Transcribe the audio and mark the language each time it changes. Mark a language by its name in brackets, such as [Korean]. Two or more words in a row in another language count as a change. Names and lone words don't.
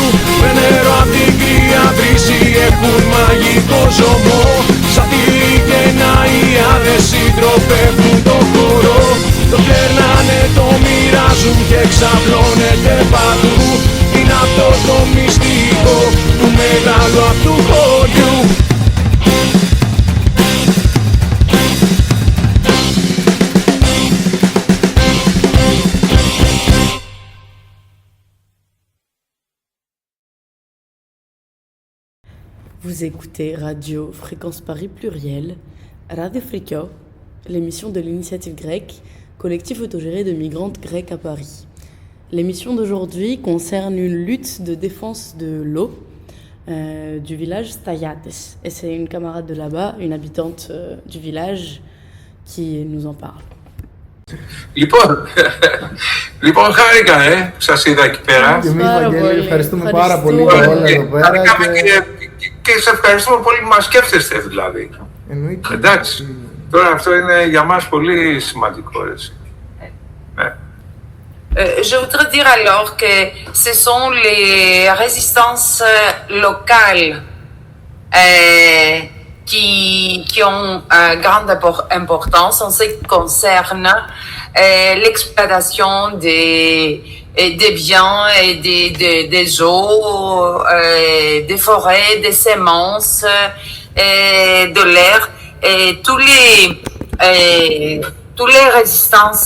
[Greek] Με νερό απ' τη κρύα βρύση έχουν μαγικό ζωμό, σατήρι και ναϊάδες συντροφεύουν το χώρο. Το κερνάνε, το μοιράζουν και ξαπλώνεται παντού. Είναι αυτό το μυστικό του μεγάλου αυτού χωριού. [French] Vous écoutez Radio Fréquence Paris Pluriel, Radio Frikio, l'émission de l'initiative grecque, collectif autogéré de migrantes grecques à Paris. L'émission d'aujourd'hui concerne une lutte de défense de l'eau du village Staiates. Et c'est une camarade de là-bas, une habitante du village, qui nous en parle. [Greek] Λοιπόν, χάρηκα, σας είδα εκεί πέρα. Και εμείς, Βαγγέλη, ευχαριστούμε πάρα πολύ για όλα εδώ πέρα. Και σε ευχαριστούμε πολύ που μας σκέφτεστε, δηλαδή. Εννοείται. Εντάξει, τώρα αυτό είναι για μας πολύ σημαντικό, έτσι. [French] Je voudrais dire alors que ce sont les résistances locales qui ont grande importance en ce qui concerne l'exploitation des biens et des eaux, des forêts, des semences, de l'air et toutes les résistances.